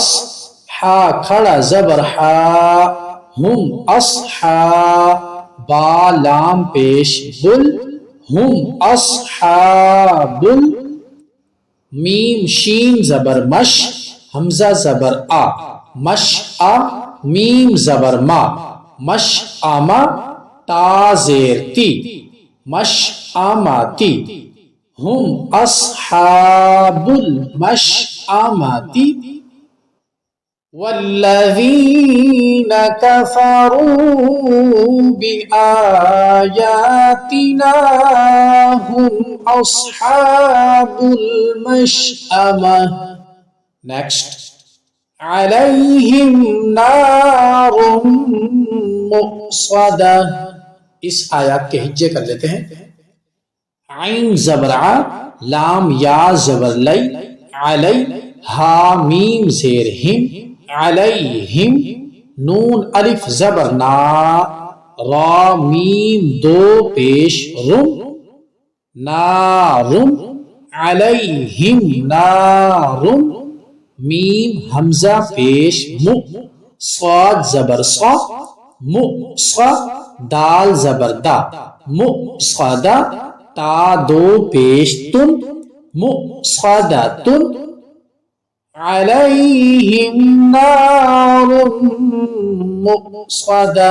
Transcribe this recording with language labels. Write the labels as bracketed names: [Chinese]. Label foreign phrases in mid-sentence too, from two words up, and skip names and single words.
[Urdu] حا کھڑا زبر حا، ہم اصحا، با لام پیش بل، [Arabic] ہم اصحاب، [Urdu] میم شین زبر مش، حمزہ زبر آ، مش آ، میم زبر ما، مش آما، تا زیر تی، مش آماتی، [Arabic] ہم اصحاب المشأمۃ۔ والذین کفروا بآیاتنا هم اصحاب المشأمۃ۔ نیکسٹ، علیہم نار مؤصدہ۔ [Urdu] اس آیات کے ہجے کر لیتے ہیں۔ عین زبر ع، لام یا زبر لی، علی، ہا میم زیر ہم، علیہم، نون الف زبر نا، را میم دو پیش رم، [Arabic] نارم علیہم نارم [Urdu] میم حمزہ پیش مو صاد زبر صا مو صا دال زبر دا مو صادا تا دو پیش تن مو صادا تن [Arabic] علیہم نار مؤصدہ۔